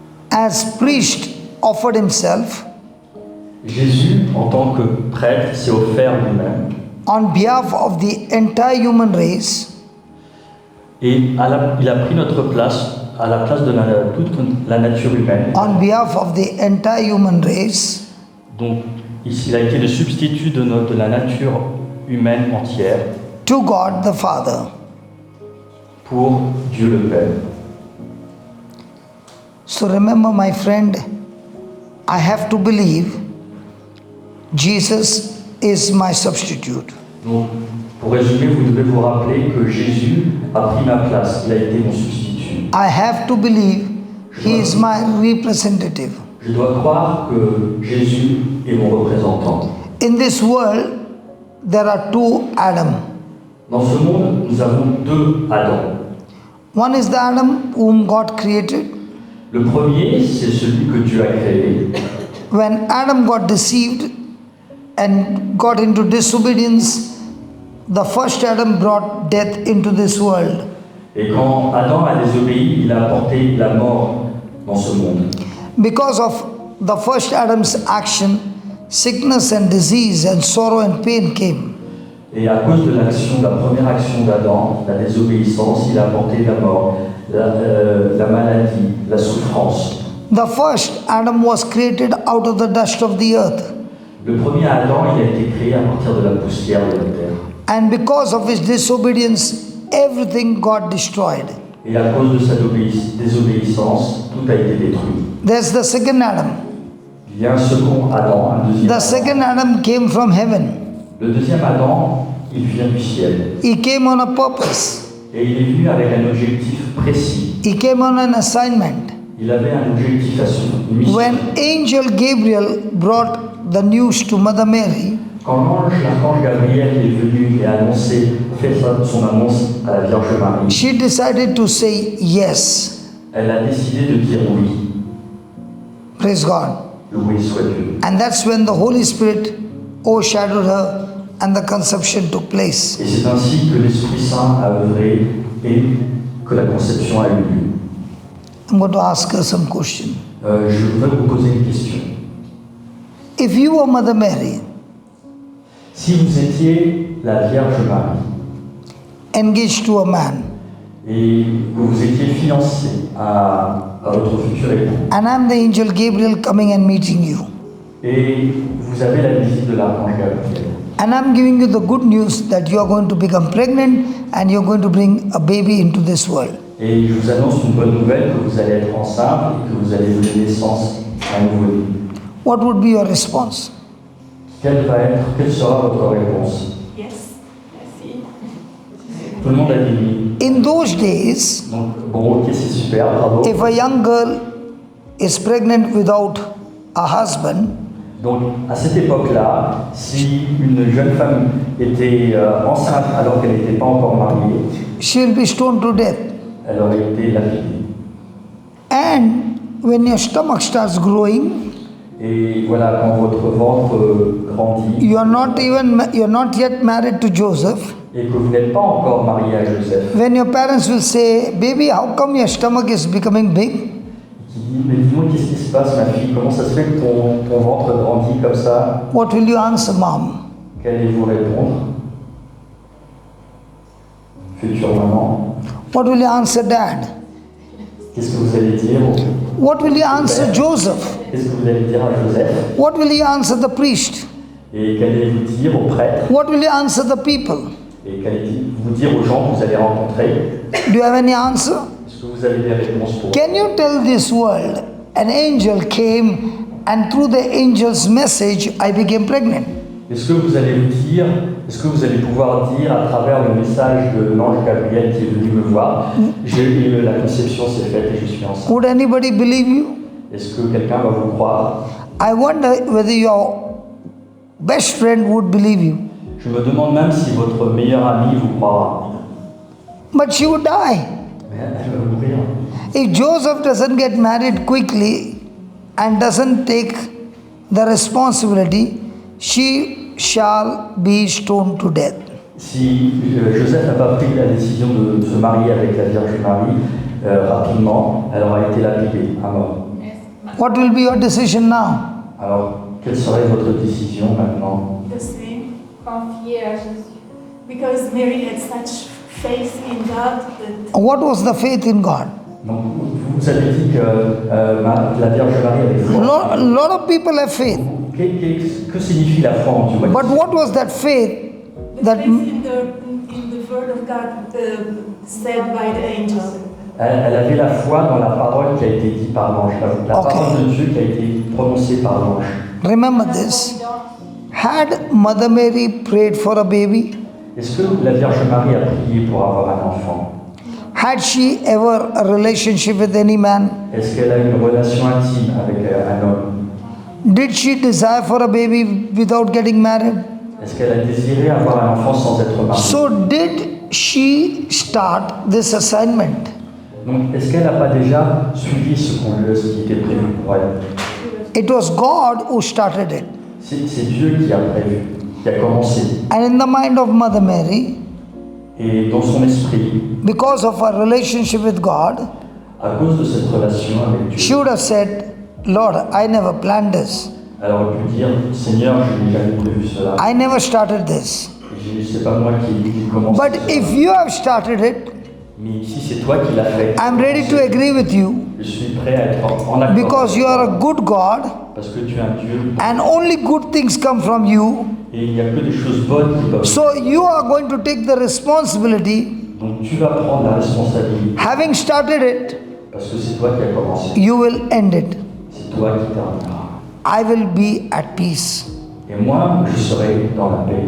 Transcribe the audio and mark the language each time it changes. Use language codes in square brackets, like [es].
[en] as priest offered himself [fr] Jésus, en tant que prêtre, s'est offert lui-même. [en] on behalf of the entire human race, [fr] Et il a pris notre place, à la place de toute la nature humaine. [en] on behalf of the entire human race, [fr] Donc, il a été le substitut de la nature humaine entière [en] to God the Father. [fr] pour Dieu le Père. [en] So remember, my friend, I have to believe Jesus is my substitute. [fr] Donc, pour résumer, vous devez vous rappeler que Jésus a pris ma place, il a été mon substitut. [en] I have to believe he is my representative. [fr] Je dois croire que Jésus est mon représentant. [en] In this world, there are two Adam. [fr] Dans ce monde, nous avons deux Adam. [en] One is the Adam whom God created. [fr] Le premier, c'est celui que Dieu a créé. [en] When Adam got deceived and got into disobedience, the first Adam brought death into this world. [fr] Et quand Adam a désobéi, il a apporté la mort dans ce monde. [en] Because of the first Adam's action, sickness and disease and sorrow and pain came. [fr] Et à cause de la première action d'Adam, la désobéissance, il a apporté la mort, la maladie, la souffrance. [en] The first Adam was created out of the dust of the earth. [fr] Le premier Adam, il a été créé à partir de la poussière de la terre. [en] And because of his disobedience, everything got destroyed. [fr] Et à cause de sa désobéissance, tout a été détruit. [en] There's the second Adam. [fr] Il y a un second Adam, un deuxième [en] The Adam. second Adam came from heaven. [fr] Le deuxième Adam, il vient du ciel. [en] He came on a purpose. [fr] Et il est venu avec un objectif précis. [en] He came on an assignment. [fr] Il avait un objectif à une mission. [en] When angel Gabriel brought the news to Mother Mary, [fr] Quand l'archange Gabriel est venu et fait son annonce à la Vierge Marie, [en] she decided to say yes. [fr] elle a décidé de dire oui. [en] Praise God. [fr] Loué soit Dieu. [en] And that's when the Holy Spirit overshadowed her and the conception took place. [fr] Et c'est ainsi que l'Esprit Saint a œuvré et que la conception a eu lieu. [en] I'm going to ask her some question. [fr] Je voudrais vous poser une question. [en] If you were Mother Mary, [fr] Si vous étiez la Vierge Marie [en] engaged to a man, [fr] et que vous étiez fiancée à votre futur époux, [en] and I'm the angel Gabriel coming and meeting you, [fr] et vous avez la visite de l'archange Gabriel, [en] and I'm giving you the good news that you are going to become pregnant and you're going to bring a baby into this world, [fr] et je vous annonce une bonne nouvelle, que vous allez être enceinte et que vous allez donner naissance à un nouveau-né. [en] what would be your response? [fr] Quelle sera votre réponse? [en] Yes. Merci. [fr] Tout le monde a dit oui. [en] In those days, [fr] Donc, bon, ok, c'est super, bravo. [en] if a young girl is pregnant without a husband, [fr] Donc, à cette époque-là, si une jeune femme était enceinte alors qu'elle n'était pas encore mariée, [en] she will be stoned to death. [fr] elle aurait été lapidée. [en] And when your stomach starts growing, [fr] Et voilà, quand votre ventre grandit [en] you're not yet married to Joseph. [fr] et que vous n'êtes pas encore marié à Joseph, [en] When your parents will say, baby, how come your stomach is becoming big? [fr] qui dit, mais dis-moi, qu'est-ce qui se passe, ma fille? Comment ça se fait que ton ventre grandit comme ça? [en] What will you answer, mom? [fr] Qu'allez-vous répondre? Future maman. [en] What will you answer, dad? [fr] Qu'est-ce que vous allez dire [en] What will you answer, Joseph? [fr] Qu'est-ce que vous allez dire à Joseph? [en] What will you answer the priest? [fr] Et qu'allez-vous dire aux prêtres? [en] What will you answer the people? [fr] Et qu'allez vous dire aux gens que vous allez rencontrer? [en] Do you have any answer? [fr] Est-ce que vous avez des réponses pour eux? [en] Can you tell this world an angel came and through the angel's message I became pregnant? [fr] Est-ce que vous allez pouvoir dire à travers le message de l'ange Gabriel qui est venu me voir, la conception s'est faite et je suis enceinte? [en] Would anybody believe you? [fr] Est-ce que quelqu'un va vous croire? [en] I wonder whether your best friend would believe you. [fr] Je me demande même si votre meilleur ami vous croira. [en] But she would die. [fr] Mais elle va mourir. [en] If Joseph doesn't get married quickly and doesn't take the responsibility, she shall be stoned to death. [fr] Si Joseph n'a pas pris la décision de se marier avec la Vierge Marie rapidement, elle aura été lapidée à mort. [en] What will be your decision now? [fr] Alors, quelle serait votre décision maintenant? [en] The same, [fr] Confier à Jésus. [en] because Mary had such faith in God that What was the faith in God? [fr] Donc, vous avez dit que la Vierge Marie avait foi. [en] Lot of people have faith. [fr] Que signifie la foi en Dieu? [en] But what was that faith the that faith in the word of God said by the angel. [fr] Elle avait la foi dans la parole qui a été dite par l'ange, la [en] Okay. [fr] parole de Dieu qui a été prononcée par l'ange. [en] remember this? Had Mother Mary prayed for a baby? [fr] Est-ce que la Vierge Marie a prié pour avoir un enfant? [en] Had she ever a relationship with any man? [fr] Est-ce qu'elle a une relation intime avec un homme? [en] Did she desire for a baby without getting married? [fr] Est-ce qu'elle a désiré avoir un enfant sans être mariée? [en] So did she start this assignment? [fr] Donc, est-ce qu'elle n'a pas déjà suivi ce qui était prévu pour elle? [en] It was God who started it. [fr] C'est Dieu qui a prévu, qui a commencé. [en] And in the mind of Mother Mary, [fr] Et dans son esprit, [en] because of her relationship with God, [fr] à cause de cette relation avec [en] she [fr] Dieu, [en] would have said, Lord, I never planned this. [fr] elle aurait pu dire, Seigneur, je n'ai jamais prévu cela. [en] I never started this. [fr] C'est pas moi qui commence. [en] But if you have started it, [fr] Mais si c'est toi qui l'as fait, [en] I'm ready to agree with you [fr] je suis prêt à être en accord. [en] because you are a good God [fr] Parce que tu es un Dieu [en] and only good things come from you. [fr] et il n'y a que des choses bonnes qui peuvent. [en] So you are going to take the responsibility, [fr] Donc tu vas prendre la responsabilité [en] having started it, [fr] parce que c'est toi qui as commencé. [en] you will end it. [fr] C'est toi qui termineras. [en] I will be at peace. [fr] Et moi, je serai dans la paix.